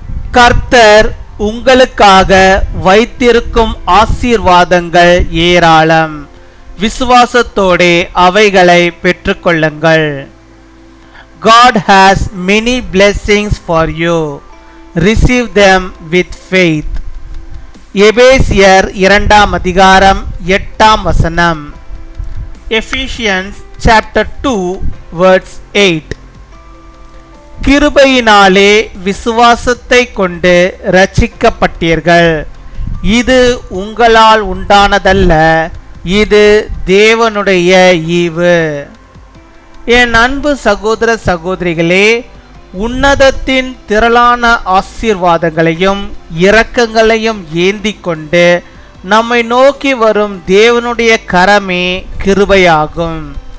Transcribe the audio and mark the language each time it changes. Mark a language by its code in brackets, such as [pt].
[ta] கர்த்தர் உங்களுக்காக வைத்திருக்கும் ஆசீர்வாதங்கள் ஏராளம். விசுவாசத்தோடே அவைகளை பெற்றுக்கொள்ளுங்கள். [en] God has many blessings for you. Receive them with faith. [ta] எபேசியர் 2 அதிகாரம் 8 [en] Ephesians chapter 2 verse 8. [ta] கிருபையினாலே விசுவாசத்தை கொண்டு இரட்சிக்கப்பட்டீர்கள். இது உங்களால் உண்டானதல்ல, இது தேவனுடைய ஈவு. என் அன்பு சகோதர சகோதரிகளே, உன்னதத்தின் திரளான ஆசீர்வாதங்களையும் இரக்கங்களையும் ஏந்தி கொண்டு நம்மை நோக்கி வரும் தேவனுடைய கரமே கிருபையாகும்.